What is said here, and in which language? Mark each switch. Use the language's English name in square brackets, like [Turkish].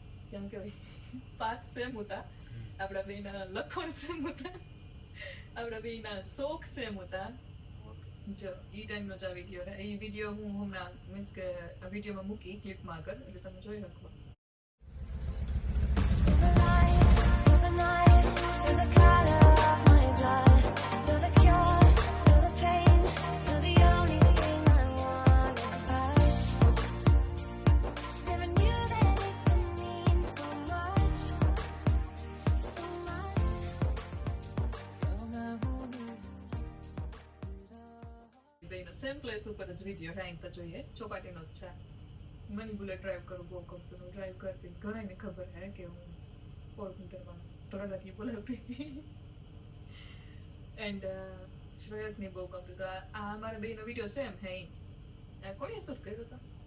[Gujarati] કેમ કહેવાય પાક સેમ હતા આપણા બેના લખણ સેમ હતા આપણા બેના શોખ સેમ હતા જો એ ટાઈમનો જ આ વિડીયો એ વિડીયો હું હમણાં મીન્સ કે આ વિડીયોમાં મૂકી ક્લિપમાં આગળ એટલે તમે જોઈ શકો [English] You're the night, you're the color of my blood. You're the cure, you're the pain. You're the only thing I wanna touch. Never knew that it could mean so much, so much. [Gujarati] બેનો same place ઉપર જ video Rhine તો જોઈએ ચોપાટીનો જ છે મને bullet drive કરું બહુ ગમતું હું ડ્રાઈવ કરતી ઘણાને ખબર હે કે હું પોરબંદરમાં ધોળાથી બોલાવતી એન્ડ શ્રેયસને બહુ ગમતું તો આ અમારા બેનો વિડીયો સેમ હે કોણે શૂટ કર્યો હતો